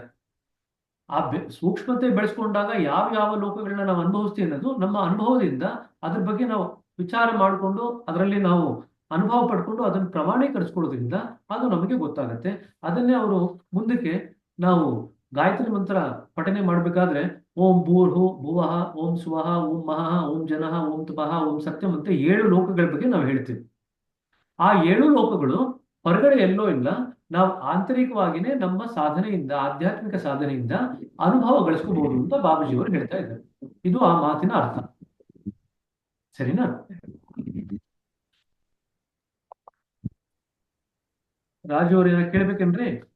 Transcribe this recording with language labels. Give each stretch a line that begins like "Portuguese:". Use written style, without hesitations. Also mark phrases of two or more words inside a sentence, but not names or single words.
Kannada: ಆ ಸೂಕ್ಷ್ಮತೆ ಬೆಳೆಸ್ಕೊಂಡಾಗ ಯಾವ ಯಾವ ಲೋಕಗಳನ್ನ ನಾವು ಅನುಭವಿಸ್ತೀವಿ ಅನ್ನೋದು ನಮ್ಮ ಅನುಭವದಿಂದ ಅದ್ರ ಬಗ್ಗೆ ನಾವು ವಿಚಾರ ಮಾಡಿಕೊಂಡು ಅದರಲ್ಲಿ ನಾವು ಅನುಭವ ಪಡ್ಕೊಂಡು ಅದನ್ನು ಪ್ರಮಾಣೀಕರಿಸ್ಕೊಳ್ಳೋದ್ರಿಂದ ಅದು ನಮಗೆ ಗೊತ್ತಾಗತ್ತೆ. ಅದನ್ನೇ ಅವರು ಮುಂದಕ್ಕೆ ನಾವು ಗಾಯತ್ರಿ ಮಂತ್ರ ಪಠನೆ ಮಾಡಬೇಕಾದ್ರೆ
Sanskrit: ಓಂ ಭೂರ್ಹು ಭುವಃ ಓಂ ಸ್ವಃ ಓಂ ಮಹಃ ಓಂ ಜನಃ ಓಂ ತಪಃ ಓಂ ಸತ್ಯಂ
Kannada: ಅಂತ 7 ಲೋಕಗಳ ಬಗ್ಗೆ ನಾವು ಹೇಳ್ತೀವಿ. ಆ 7 ಲೋಕಗಳು ಹೊರಗಡೆ ಎಲ್ಲೋ ಇಲ್ಲ, ನಾವು ಆಂತರಿಕವಾಗಿನೇ ನಮ್ಮ ಸಾಧನೆಯಿಂದ, ಆಧ್ಯಾತ್ಮಿಕ ಸಾಧನೆಯಿಂದ ಅನುಭವ ಗಳಿಸ್ಕೋಬಹುದು ಅಂತ ಬಾಬೂಜಿಯವರು ಹೇಳ್ತಾ ಇದ್ದಾರೆ. ಇದು ಆ ಮಾತಿನ ಅರ್ಥ. ಸರಿನಾ? ರಾಜು ಅವ್ರ ಏನ ಕೇಳ್ಬೇಕೇನ್ರಿ?